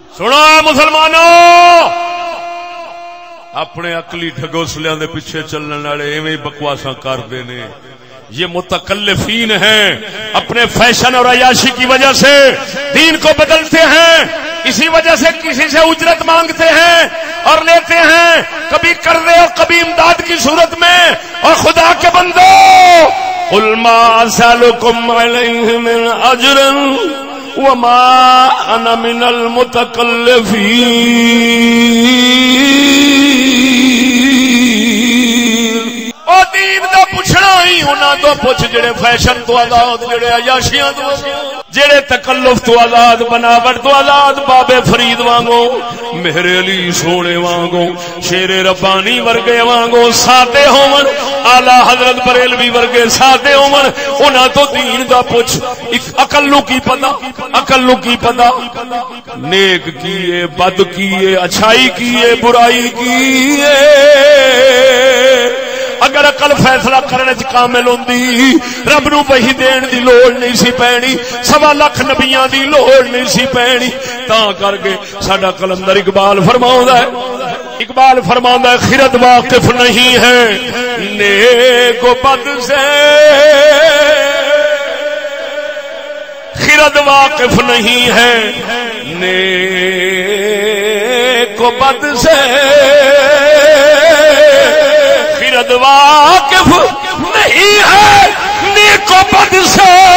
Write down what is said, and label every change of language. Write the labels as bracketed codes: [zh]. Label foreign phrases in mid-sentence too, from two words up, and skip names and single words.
[pa] سنو مسلمانوں, اپنے عقلی ڈھگوسلیاں دے پیچھے چلنے والے ایویں بکواساں کرتے نے. [ur] یہ متکلفین ہیں, اپنے فیشن اور عیاشی کی وجہ سے دین کو بدلتے ہیں. اسی وجہ سے کسی سے اجرت مانگتے ہیں اور لیتے ہیں, کبھی قرضے اور کبھی امداد کی صورت میں. اور خدا کے بندو, [ar] قل ما اسألكم علیہ من اجر وما انا من المتکلفین. [pa] او دین دا پوچھنا ہی انہاں تو پوچھ جڑے فیشن تو آزاد, جڑے عیاشیاں تو آزاد, جڑے تکلف تو آزاد, بناوٹ تو آزاد. بابے فرید وانگو, میرے علی سونے وانگو, شیر ربانی ورگے وانگو سادے ہون, اعلی حضرت بریلوی ورگے سادے ہون. انہاں تو دین دا پوچھ. عقل نو کی پتہ, عقل نو کی پتہ نیک کیے بد کیے, اچھائی کیے برائی کیے. اگر عقل فیصلہ کرنے چ کامل ہوندی رب نو وحی دین دی لوڑ نہیں سی پینی, 1.25 لاکھ نبیاں دی لوڑ نہیں سی پینی. تاں کر کے ساڈا کلندر اقبال فرماوندا ہے, اقبال فرماوندا ہے [ur] خرد واقف نہیں ہے نیک و بد سے, خرد واقف نہیں ہے نیک و بد سے, خرد واقف نہیں ہے نیک و بد سے.